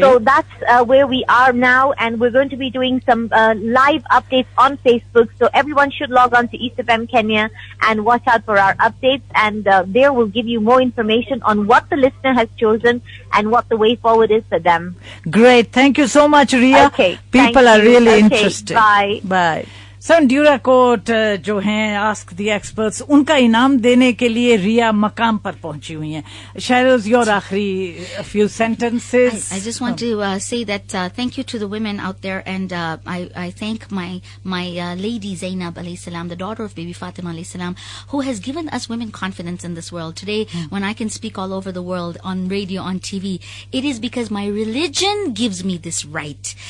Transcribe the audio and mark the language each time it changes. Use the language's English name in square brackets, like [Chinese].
[English] So that's where we are now, and we're going to be doing some live updates on Facebook, so everyone should log on to East FM Kenya and watch out for our updates, and there we'll give you more information on what the listener has chosen and what the way forward is for them. Great. Thank you so much, Ria. Okay. People are really interested. Bye. Bye. [Hindi] Sir ड्यूराकोट जो हैं ask the experts उनका इनाम देने के लिए रिया मकाम पर पहुंची हुई हैं. शायरोज योर आखिरी few sentences. [English] I just want to say that thank you to the women out there, and I thank my lady Zainab alayhi salam, the daughter of baby Fatima alayhi salam, who has given us women confidence in this world. Today, when I can speak all over the world on radio, on TV, it is because my religion gives me this right.